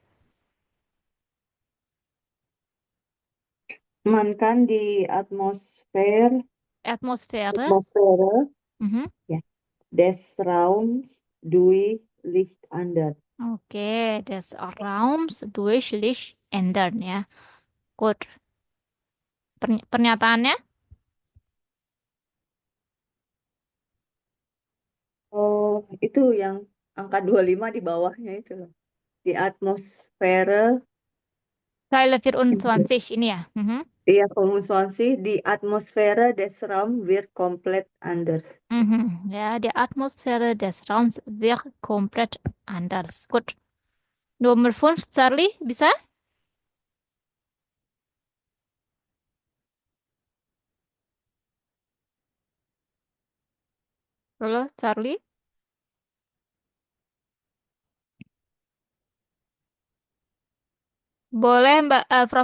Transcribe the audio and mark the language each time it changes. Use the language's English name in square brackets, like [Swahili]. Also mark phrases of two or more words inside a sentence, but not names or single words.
[German] Man kann die Atmosphäre. Atmosphäre, Mhm. ja, des Raums durch Licht ändern. Okay, des Raums durch Licht ändern. Ja, gut. [Indonesian] Pernyataannya? Oh, itu yang angka 25 di bawahnya itu loh. [German] Di Atmosphäre, [Indonesian] Zeile 24 ini ya. Mhm. [German] iya, Konsumsi di Atmosphäre des Raums wird komplett anders. Mhm. Ja, die Atmosphäre des Raums wird komplett anders. Gut. [Indonesian] Nomor 5, Charlie, bisa? Halo, Charlie? Boleh Mbak Prof.